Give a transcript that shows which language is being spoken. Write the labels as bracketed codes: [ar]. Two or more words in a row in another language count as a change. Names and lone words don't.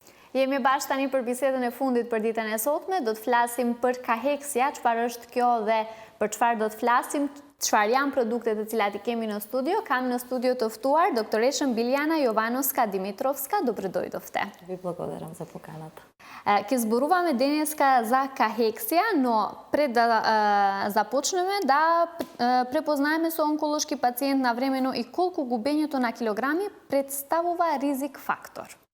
[sq] Jemi bashkë tani për bisedën e fundit për ditën e sotme, do të flasim për kaheksia, çfarë është kjo dhe për çfarë do të flasim, çfarë janë produktet të cilat i kemi në studio. Kam në studio të ftuar doktoreshën Biljana Jovanovska Dimitrovska, [mk] доброй дofte. Ви благодарам за поканата. Ќе зборуваме денеска за кахексија, но пред да започнеме да препознаеме со онколошки пациент навремено и колку губењето на килограми представува ризик фактор.